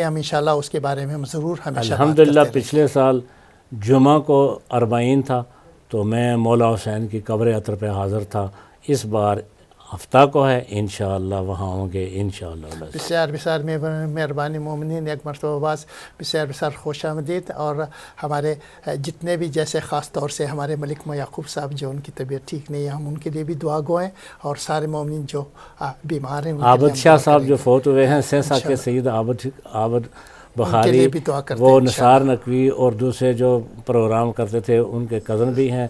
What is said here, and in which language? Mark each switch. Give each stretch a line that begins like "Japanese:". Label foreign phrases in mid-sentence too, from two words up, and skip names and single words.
Urdu: ہم انشاءاللہ اس کے بارے میں ہم ضرور ہمیشہ بات الحمدللہ کرتے رہیں گے. پچھلے سال جمعہ کو 40 تھا تو میں مولا حسین کی قبر عطر پہ حاضر تھا. اس بار ہفتہ کو ہے انشاءاللہ وہاں ہوں گے انشاءاللہ.
Persian: بسیار بسیار مہربانی مومنین
Urdu: ایک مرتبہ
Persian: باز بسیار بسیار خوش آمدید.
Urdu: اور ہمارے جتنے بھی جیسے خاص طور سے ہمارے ملک یعقوب صاحب جو ان کی طبیعت ٹھیک نہیں ہے ہم ان کے لیے بھی دعا گو ہیں اور سارے مومنین جو بیمار ہیں عابد شاہ صاحب جو فوت ہوئے ہیں سہسا کے سید عابد بخاری وہ نثار نقوی اور دوسرے جو پروگرام کرتے تھے ان کے کزن بھی ہیں.